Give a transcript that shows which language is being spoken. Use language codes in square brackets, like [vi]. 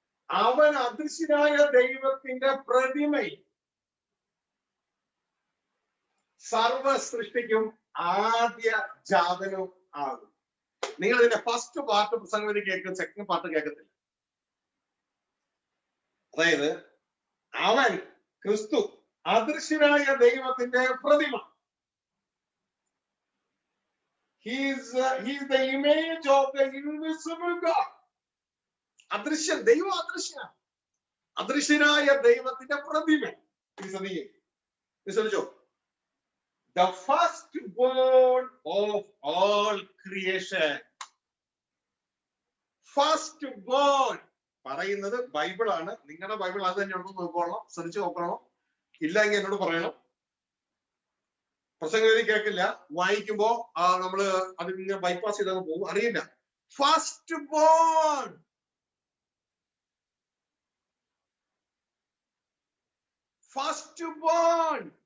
[ml] അവൻ അദൃശ്യനായ ദൈവത്തിന്റെ പ്രതിമയും സർവ സൃഷ്ടിക്കും ആദ്യ ജാതനും ആകും. നിങ്ങൾ ഇതിന്റെ ഫസ്റ്റ് പാർട്ട് പ്രസംഗം കേൾക്കും, സെക്കൻഡ് പാർട്ട് കേൾക്കത്തില്ല. അതായത് അവൻ ക്രിസ്തു അദൃശ്യനായ ദൈവത്തിന്റെ പ്രതിമ. [en] He is the image of the invisible God. [ml] അദൃശ്യൻ, ദൈവം അദൃശ്യനാണ്. അദൃശ്യനായ ദൈവത്തിന്റെ പ്രതിമ. വിശ്വസിച്ചോ? [en] The firstborn of all creation. [ml] Firstborn പറയുന്നത് ബൈബിളാണ്. നിങ്ങളുടെ ബൈബിൾ അത് തന്നെ ഉണ്ടോ നോക്കണം, ശ്രദ്ധിച്ച് നോക്കണം. ഇല്ലെങ്കിൽ എന്നോട് പറയണം. പ്രസംഗം കേൾക്കില്ല, വായിക്കുമ്പോ നമ്മള് അത് ഇങ്ങനെ ബൈപ്പാസ് ചെയ്തങ്ങ് പോകും, അറിയില്ല. [en] First born, first born.